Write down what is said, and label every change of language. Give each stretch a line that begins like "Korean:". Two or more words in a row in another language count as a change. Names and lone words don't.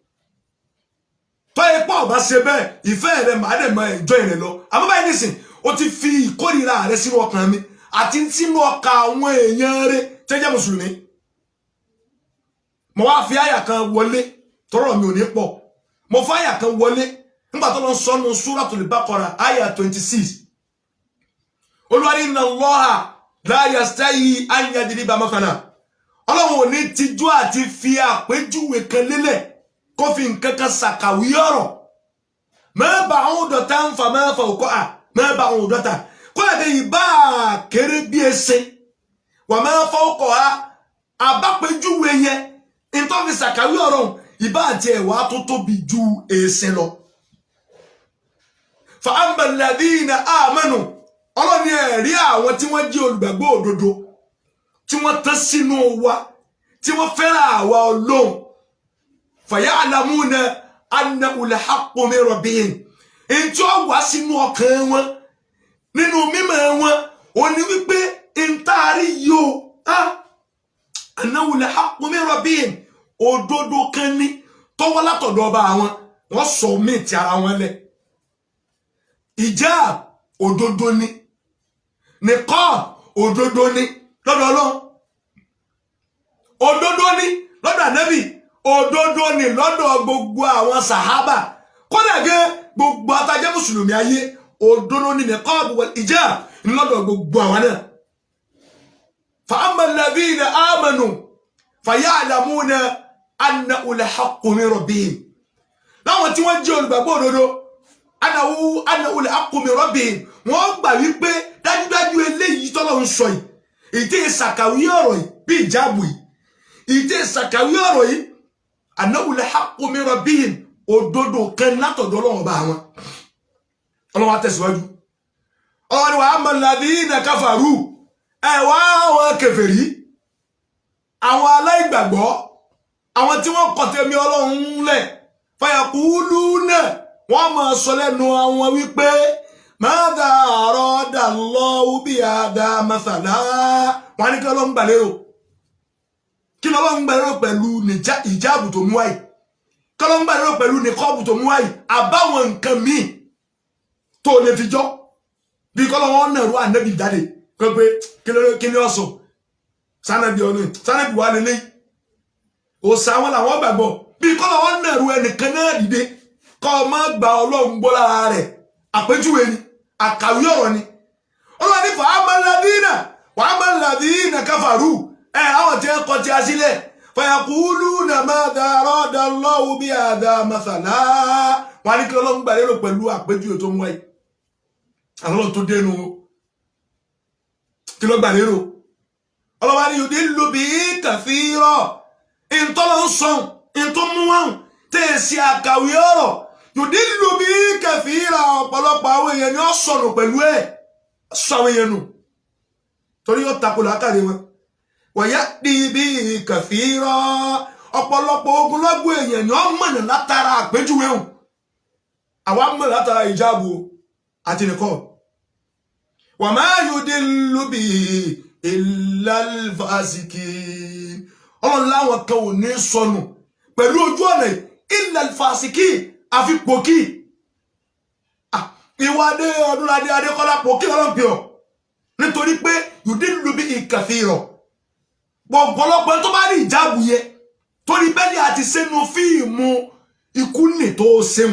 Yoruba: tó ipá ọba ṣe bẹ́ẹ̀ ìfẹ́ rẹ̀ màá dẹ̀ máa ẹ̀jọ́ ìrìn lọ àmọ́ báyìí nísìn o ti fi ìkórìíra rẹ̀ sínú ọkàn mi àti sínú ọkàn àwọn èèyàn rẹ̀ tẹ́jẹ́ mùsùlùmí mo wá fi àyà kan wọlé tọrọ mi ò ní pọ̀ mo fi àyà kan wọlé nígbà tó lọ sọnù Suratul Baqara àyà 26 Olúwa ní
Arabic: إن الله لا يستحيي أن يضرب مثلا
Yoruba: Ọlọ́run ò ní tijú àti fi àpèjúwe kan lélẹ̀ kó fi nǹkan kan ṣàkàwí ọ̀rọ̀
Arabic: ما بعوضة فما فوقها ما بعوضة
Yoruba: kó lè dé ìbá kéré bí ẹsẹ̀ wa
Arabic: ما فوقها
Yoruba: àbápèjúwe yẹn ìtọ́ fi ṣàkàwí ọ̀rọ̀ ìbá àti ẹ̀wà tó tóbi ju ẹsẹ̀ lọ
Arabic: فأما الذين آمنوا
Yoruba: Ọlọ́run ẹ̀rí àwọn tí wọ́n jẹ́ olùgbàgbọ́ òdodo tí wọ́n tán sínú wa tí wọ́n fẹ́ràn àwa Ọlọ́run
Arabic: فيعلمون أنه الحق من ربهم
Yoruba: in tí ó wá sínú ọkàn wọn nínú mímọ̀ wọn ó ní wípé in taari yo
Arabic: أنه الحق من ربهم
Yoruba: òdodo kan ní tó wá látọ̀dọ̀ ọba àwọn wọ́n sọ mí ti ara wọn lẹ̀ ìjáàb òdodo ni niqab òdodo ni lọ́dọ̀ Ọlọ́run òdodo ni lọ́dọ̀ Ànábì òdodo ni lọ́dọ̀ gbogbo àwọn sàhábà kódà gẹ́ gbogbo atajẹ́ mùsùlùmí ayé òdodo ni
Arabic: النقاب والحجاب
Yoruba: lọ́dọ̀ gbogbo àwọn náà
Arabic: فأما الذين آمنوا فيعلمون أنه الحق من ربهم
Yoruba: láwọn tí wọ́n jẹ́ olùgbàgbọ́ òdodo
Arabic: أنه الحق من ربهم
Yoruba: wọ́n gbà wípé dájúdájú eléyìí tọ́lọ́run sọ yìí ìtẹ́ ìsàkàwí ọ̀rọ̀ yìí bí ìjáàbù yìí ìtẹ́ ìsàkàwí ọ̀rọ̀ yìí
Arabic: أنه الحق من ربهم
Yoruba: òdodo kan látọ̀dọ̀ Ọlọ́run bá wọn Ọlọ́run tẹ̀síwájú ọ̀rọ̀ wa
Arabic: أما الذين كفروا
Yoruba: ẹ wá àwọn kèfèrí àwọn aláìgbàgbọ́ àwọn tí wọ́n kọ̀ tẹ̀mí Ọlọ́run lẹ̀ fayaquluna wọ́n máa sọ lẹ́nu àwọn wípé
Arabic: ماذا أراد الله بهذا مثلا
Yoruba: wọ́n ní kí Ọlọ́run gbà lérò kí Ọlọ́run gbà lérò pẹ̀lú ìjáàbù tó mú wáyé kí Ọlọ́run gbà lérò pẹ̀lú nìkọ́ọ̀bù tó mú wáyé àbáwọn nǹkan míì tó lè fi jọ́ bí kọ́lọ́wọ́n náà rú ànábì jáde pé kí ni ọ̀sọ̀ sanabi ọ̀nà sanabi wà lélẹ́yìí òsà wọn làwọn gbàgbọ́ bí kọ́lọ́wọ́n náà rú ẹnìkan náà dìde kọ́ ọmọ gba Ọlọ́run gbọ́ lára rẹ̀ àpéjúwe ni àkàwé ọ̀rọ̀ ni Ọlọ́run ní
Arabic: فأما الذين كفروا
Yoruba: àwọn tí wọ́n kọ́ tí a sílẹ̀
Arabic: فيقولون ماذا أراد الله بهذا مثلا
Yoruba: wọn ní kí Ọlọ́run gbà lérò pẹ̀lú àpéjúwe tó ń wáyé àwọn tó dénú kí ló gbà lérò Ọlọ́run ní
Arabic: يضل به كثيرا
Yoruba: ìntọ́lọ́ ń sọ ìntọ́ mú wọn tẹ̀sí àkàwé ọ̀rọ̀
Arabic: يضل به كثيرا
Yoruba: ọ̀pọ̀lọpọ̀ àwọn èèyàn ni ó sọnù pẹ̀lú ẹ̀ sọ àwọn èèyàn nù torí yóò takò lákàrí wọn
Arabic: ويأتي به كثيرا
Yoruba: ọ̀pọ̀lọpọ̀ ogunlọ́gbọ̀ èèyàn ni ó mọ̀nà látara àpéjúwe hùn àwa mọ̀ látara ìjáàbù àti nìkan
Arabic: وما يضل به إلا الفاسقين
Yoruba: Ọlọ́run láwọn kan ò ní sọnù pẹ̀lú ojú ọ̀nà
Arabic: إلا الفاسقين
Yoruba: àfi pòkì ìwádé Ọdúnládé Adékọ́lá pòkì Ọlọ́run pè ọ́ nítorí pé
Arabic: يضل به كثيرا
Yoruba: gbọ̀gbọ̀lọpọ̀ tó bá rí ìjáàbù yẹ torí bẹ́ẹ̀ni àti sẹ́nu fíìmù ikú nì tó sẹ́hùn